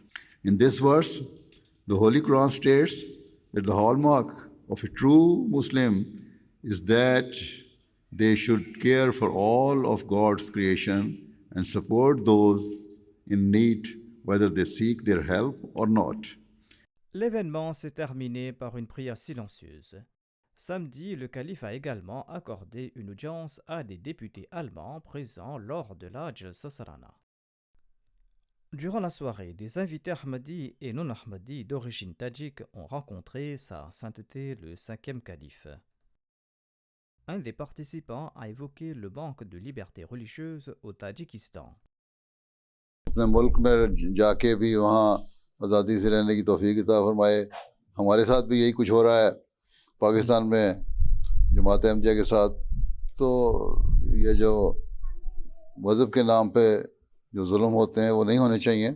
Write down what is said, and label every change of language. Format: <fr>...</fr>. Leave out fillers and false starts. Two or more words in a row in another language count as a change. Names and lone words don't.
<en>In this verse, the Holy Quran states that the hallmark of a true Muslim is that they should care for all of God's creation and support those in need, whether they seek their help or not.</en> <fr>L'événement s'est terminé par une prière silencieuse. Samedi, le calife a également accordé une audience à des députés allemands présents lors de la Jalsa Salana. Durant la soirée, des invités ahmadis et non ahmadis d'origine tadjik ont rencontré sa sainteté le 5e calife. Un des participants a évoqué le manque de liberté religieuse au Tadjikistan.</fr> <ur>اپنے ملک میں جا کے بھی وہاں آزادی سے رہنے کی توفیق عطا فرمائے۔ ہمارے ساتھ بھی یہی کچھ ہو رہا ہے پاکستان میں جماعت احمدیہ کے ساتھ۔ تو یہ جو مذہب کے نام پہ جو ظلم ہوتے ہیں وہ نہیں ہونے چاہیے۔</ur>